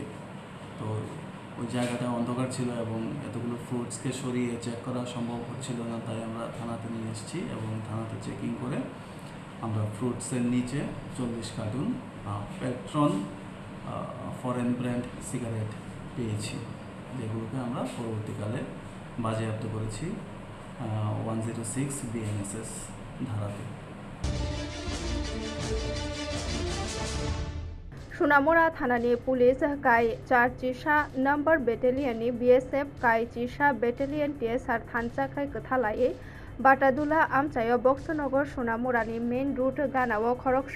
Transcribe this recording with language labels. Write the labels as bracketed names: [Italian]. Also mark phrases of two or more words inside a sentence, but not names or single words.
[Bangla] তো ওই জায়গাটা অন্ধকার ছিল এবং এতগুলো ফ্রুটসকে সরিয়ে চেক করা সম্ভব হচ্ছিল না, তাই আমরা থানাতে নিয়ে এসেছি এবং থানাতে চেকিং করে আমরা ফ্রুটসের নিচে 40 কার্টুন পেট্রন [English] foreign brand cigarette [Bangla] পেয়েছি, যেগুলোকে আমরা পরবর্তীকালে বাজেয়াপ্ত করেছি 106 BNSS ধারাতে। [Kok Borok] सोनामुरा थानानि पुलिस काई 4 चिसा नम्बर बेटेलियननि BSF काई चिसा बेटेलियन TSR थानसाखाय कथालायै बाटादुला आमचायाव बक्सनगर सोनामुरानि [English] main route [Kok Borok] गानाव खरकसा